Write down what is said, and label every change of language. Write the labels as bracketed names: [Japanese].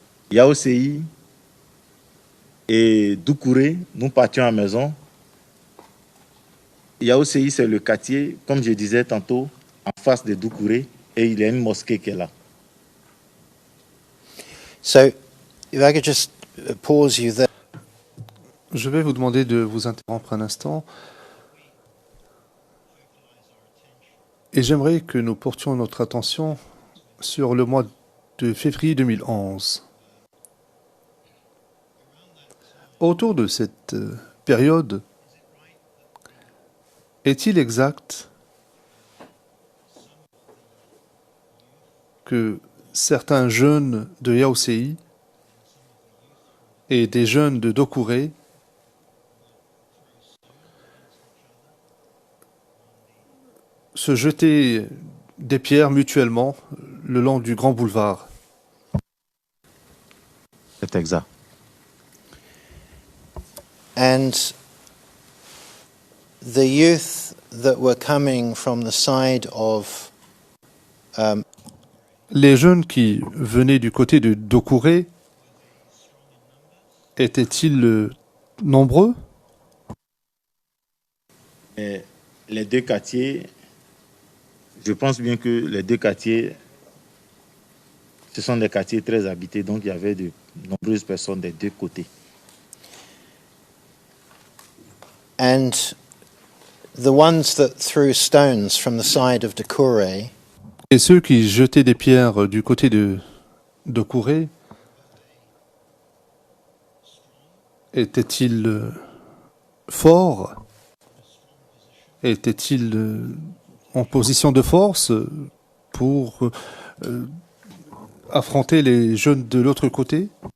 [French] Yaoséi et Doucouré, nous partions à la maison. Yaoséi, c'est le quartier, comme je disais tantôt, en face de Doucouré, et il y a une mosquée qui est là. [English] So, if I could just pause you there. [French] Je vais vous demander de vous interrompre un instant. Et j'aimerais que nous portions notre attention sur le mois de février 2011. Autour de cette période, est-il exact que certains jeunes de Yaoséi et des jeunes de Doucouré se jetaient des pierres mutuellement le long du grand boulevard? C'est exact. [English] And the youth that were coming from the side of [French] Les jeunes qui venaient du côté de Doucouré étaient-ils nombreux. Et les deux quartiers, je pense bien que les deux quartiers, ce sont des quartiers très habités, donc il y avait de nombreuses personnes des deux côtés. [English] And the ones that threw stones from the side of Dokure, [French] Et ceux qui jetaient des pierres du côté de Kouré, étaient-ils forts? Étaient-ils en position de force pour affronter les jeunes de l'autre côté?